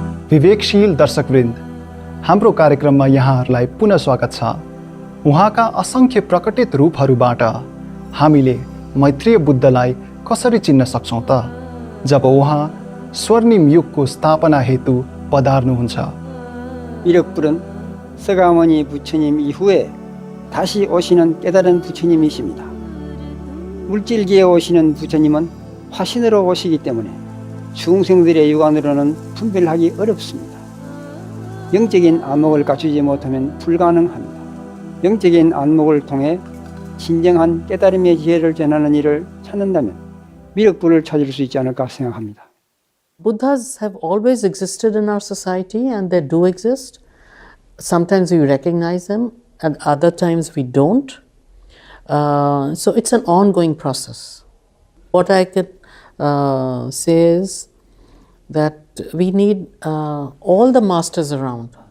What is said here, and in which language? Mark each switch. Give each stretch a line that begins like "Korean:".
Nepali: विवेकशील दर्शकवृन्द, हाम्रो कार्यक्रममा यहाँहरूलाई पुनः स्वागत छ। उहाँका असंख्य प्रकटित रूपहरूबाट हामीले मैत्रेय बुद्धलाई कसरी चिन्न सक्छौँ त, जब उहाँ स्वर्णिम युगको स्थापना हेतु पधार्नुहुन्छ।
Korean: 미륵불은 서가모니 부처님 이후에 다시 오시는 깨달은 부처님이십니다. 물질계에 오시는 부처님은 화신으로 오시기 때문에 중생들의 육안으로는 분별하기 어렵습니다. 영적인 안목을 갖추지 못하면 불가능합니다. 영적인 안목을 통해 진정한 깨달음의 지혜를 전하는 일을 찾는다면 미륵불을 찾을 수 있지 않을까 생각합니다.
English: Buddhas have always existed in our society, and they do exist. Sometimes we recognize them, and other times we don't. So it's an ongoing process. What I could say is that we need all the masters around.